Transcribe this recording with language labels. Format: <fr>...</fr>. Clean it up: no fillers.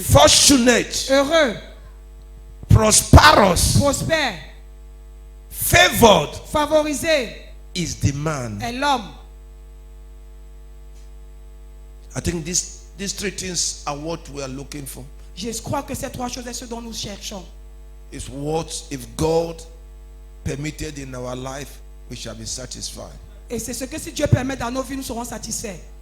<en>Fortunate,</en> <fr>Heureux,</fr> <en>prosperous,</en> <fr>prospère,</fr> <en>favored</en> <fr>favorisé</fr> <en>is the man.</en> <fr>est l'homme.</fr> <en>I think these three things are what we are looking for.</en> <fr>Je crois que ces trois choses est ce dont nous cherchons.</fr> <en>It's what, if God permitted in our life, we shall be satisfied.</en> <fr>Et c'est ce que si Dieu permet dans nos vies, nous serons satisfaits.</fr>